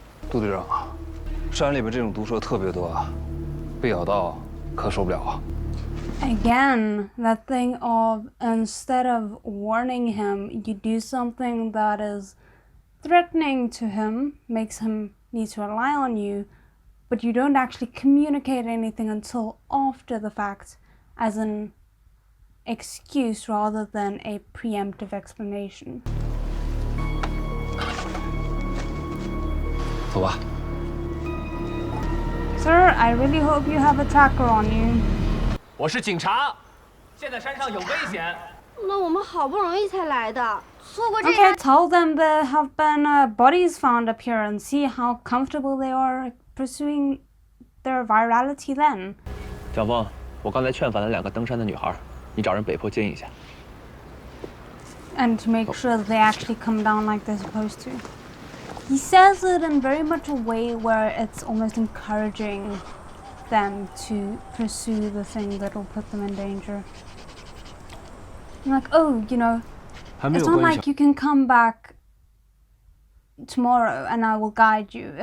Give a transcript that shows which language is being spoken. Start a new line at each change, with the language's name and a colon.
Chinese: 杜队长，山里边这种毒蛇特别多啊，被咬到可受不了啊。
English: Again, that thing of instead of warning him, you do something that is threatening to him, makes him need to rely on you, but you don't actually communicate anything until after the fact as an excuse rather than a preemptive explanation.
Chinese: 走吧。
English: Sir, I really hope you have a tracker on you.
Chinese: 我是警察，现在山上有危险。那我们好不容易才来的，错过这
English: Okay, tell them there have been bodies found up here and see how comfortable they are pursuing their virality then.
Chinese: 蒋峰，我刚才劝返了2个登山的女孩，你找人北坡接应一下。
English: And to make sure that they actually come down like they're supposed to. He says it in very much a way where it's almost encouraging them to pursue the thing that will put them in danger. I'm like, oh, you know, it's not like you can come back tomorrow and I will guide you.